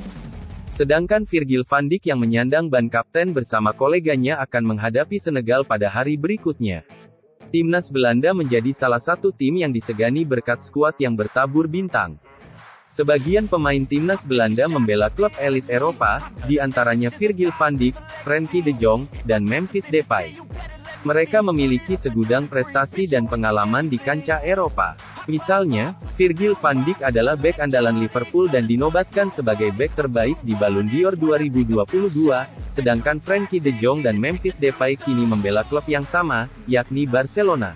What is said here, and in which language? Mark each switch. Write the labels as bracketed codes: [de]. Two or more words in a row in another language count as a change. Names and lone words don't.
[id] Sedangkan Virgil van Dijk yang menyandang ban kapten bersama koleganya akan menghadapi Senegal pada hari berikutnya. Timnas Belanda menjadi salah satu tim yang disegani berkat skuad yang bertabur bintang. Sebagian pemain timnas Belanda membela klub elit Eropa, di antaranya Virgil van Dijk, Frenkie de Jong, dan Memphis Depay. Mereka memiliki segudang prestasi dan pengalaman di kancah Eropa. Misalnya, Virgil van Dijk adalah bek andalan Liverpool dan dinobatkan sebagai bek terbaik di Ballon d'Or 2022, sedangkan Frenkie de Jong dan Memphis Depay kini membela klub yang sama, yakni Barcelona.